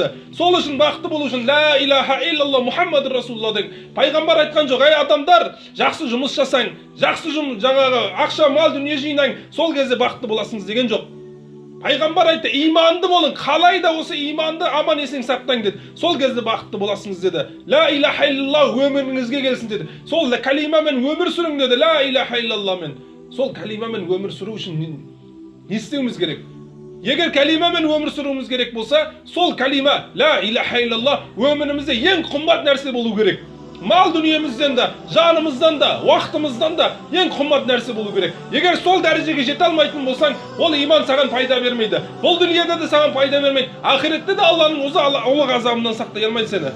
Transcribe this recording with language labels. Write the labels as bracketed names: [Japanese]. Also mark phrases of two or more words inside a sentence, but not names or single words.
[Kazakh] Сол үшін бақытты болу үшін [Arabic] لا إله إلا الله محمد رسول الله [Kazakh] деген пайғамбар айтқан жоқ. Ей адамдар, жақсы жұмыс жасаң, жақсы жұмыс, жаңағы ақша, мал, дүние жинаң, сол кезде бақытты боласыңыз деген жоқ. Пайғамбар айтты, иманды болың, қалай да осы иманды аман есен сақтаң деді. Сол кезде бақытты боласыңыз деді. [Arabic] لا إله إلا الله [Kazakh] өміріңізге келсін деді. Сол калимамен өмір сүрің деді. [Arabic] لا إله إلا الله. [Kazakh] Сол калимамен өмір сүру үшін не істеуіміз керек? Егер калимамен өмір сүруіміз керек болса, сол калима [Arabic] لا إله إلا الله [Kazakh] өмірімізде ең қымбат нәрсе болу керек. Мал дүниемізден да, жанымыздан да, уақытымыздан да ең қымбат нәрсе болу керек. Егер сол дәрежеге жете алмайтын болсаң, ол иман саған пайда бермейді. Бұл дүниеде де саған пайда бермейді. Ақиретте де Алланың өзі ұлы азабынан сақтай алмайды сені.